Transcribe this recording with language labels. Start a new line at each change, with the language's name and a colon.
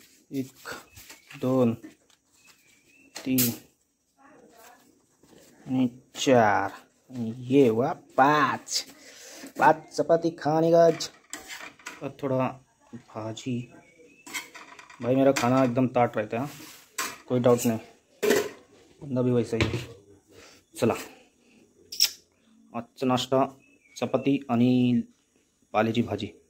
Hindi: 1 2 3 आणि 4 आणि ये वा 5 चपाती खाने का और थोड़ा भाजी. भाई मेरा खाना एकदम ताट रहता है, कोई डाउट नहीं, बंदा भी वैसा ही.
Marathi: चला आजचा नाश्ता चपाती आणि पाल्याची भाजी.